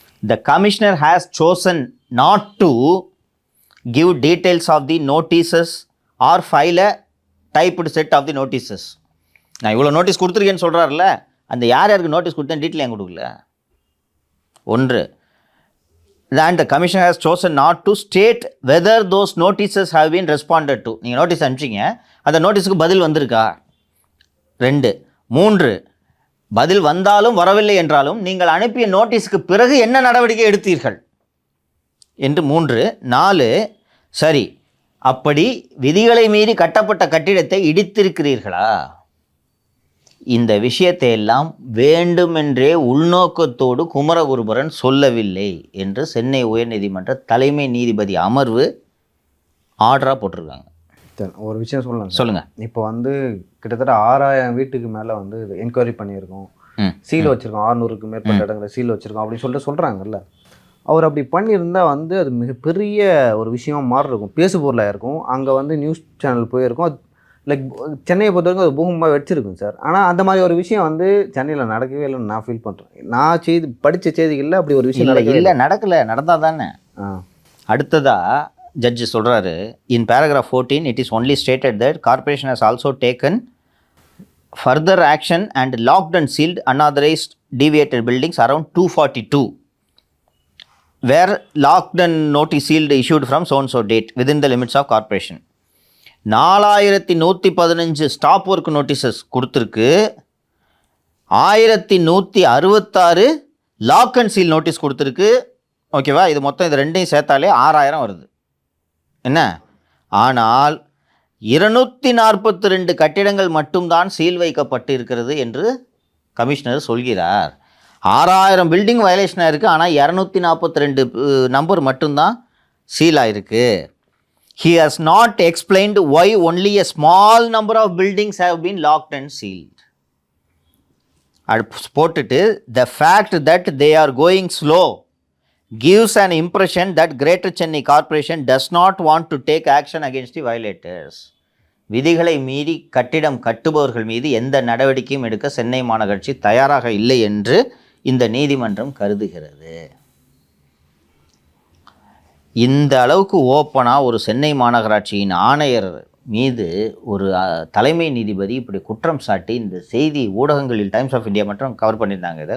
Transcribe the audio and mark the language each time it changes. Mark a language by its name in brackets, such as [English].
[English] The commissioner has chosen not to give details of the notices or file a typed set of the notices. [Tamil] நான் இவ்வளோ notice கொடுத்துருக்கேன்னு சொல்கிறாருல்ல, அந்த யார் யாருக்கு notice கொடுத்தேன் detail ஏன் கொடுக்கல? ஒன்று. [English] And the commissioner has chosen not to state whether those notices have been responded to. [Tamil] நீங்கள் நோட்டீஸ் அனுப்பிச்சிங்க, அந்த நோட்டீஸுக்கு பதில் வந்திருக்கா? 2. 3. பதில் வந்தாலும் வரவில்லை என்றாலும் நீங்கள் அனுப்பிய நோட்டீஸுக்கு பிறகு என்ன நடவடிக்கை எடுத்தீர்கள் என்று 3. 4. சரி, அப்படி விதிகளை மீறி கட்டப்பட்ட கட்டிடத்தை இடித்திருக்கிறீர்களா? இந்த விஷயத்தை எல்லாம் வேண்டுமென்றே உள்நோக்கத்தோடு குமரகுருபரன் சொல்லவில்லை என்று சென்னை உயர்நீதிமன்ற தலைமை நீதிபதி அமர்வு ஆர்டராக போட்டிருக்காங்க. ஒரு விஷயம் சொல்லலாம். சொல்லுங்கள். இப்போ வந்து கிட்டத்தட்ட 6000 வீட்டுக்கு மேலே வந்து என்கொயரி பண்ணியிருக்கோம், சீல் வச்சுருக்கோம், 600க்கு மேற்பட்ட இடங்களை சீல் வச்சுருக்கோம் அப்படின்னு சொல்லிட்டு சொல்கிறாங்கல்ல. அவர் அப்படி பண்ணியிருந்தால் வந்து அது மிகப்பெரிய ஒரு விஷயமா மாறி இருக்கும், பேசு பொருளாக இருக்கும். அங்கே வந்து நியூஸ் சேனல் போயிருக்கும். அது லைக் சென்னையை பொறுத்த வரைக்கும் அது பூகமாக வச்சுருக்கும் சார். ஆனால் அந்த மாதிரி ஒரு விஷயம் வந்து சென்னையில் நடக்கவே இல்லைன்னு நான் ஃபீல் பண்ணுறேன். நான் படித்த செய்திகளில் அப்படி ஒரு விஷயம் இல்லை, நடக்கலை. நடந்தால் தானே. அடுத்ததாக ஜட்ஜு சொல்கிறாரு, [English] In paragraph 14 it is only stated that corporation has also taken further action and locked and sealed unauthorized deviated buildings around 242 where locked and notice sealed issued from so and so date within the limits of corporation. [Tamil] 4115 stop work notices கொடுத்துருக்கு, 1166 lock and seal notice கொடுத்துருக்கு. ஓகேவா? இது மொத்தம் இது ரெண்டையும் சேர்த்தாலே 6000 வருது. என்ன? ஆனால் 242 கட்டிடங்கள் மட்டும்தான் சீல் வைக்கப்பட்டு இருக்கிறது என்று கமிஷனர் சொல்கிறார். 6000 பில்டிங் வயலேஷனாக இருக்குது, ஆனால் 242 நம்பர் மட்டும்தான் சீல் ஆகிருக்கு. [English] He has not explained why only a small number of buildings have been locked and sealed. [Tamil] அது போட்டுட்டு [English] the fact that they are going slow gives an impression that Greater Chennai Corporation does not want to take action against the violators. [Tamil] விதிகளை மீறி கட்டிடம் கட்டுபவர்கள் மீது எந்த நடவடிக்கையும் எடுக்க சென்னை மாநகராட்சி தயாராக இல்லை என்று இந்த நீதிமன்றம் கருதுகிறது. இந்த அளவுக்கு ஓப்பனாக ஒரு சென்னை மாநகராட்சியின் ஆணையர் மீது ஒரு தலைமை நீதிபதி இப்படி குற்றம் சாட்டி இந்த செய்தி ஊடகங்களில் டைம்ஸ் ஆஃப் இந்தியா மட்டும் கவர் பண்ணியிருந்தாங்க.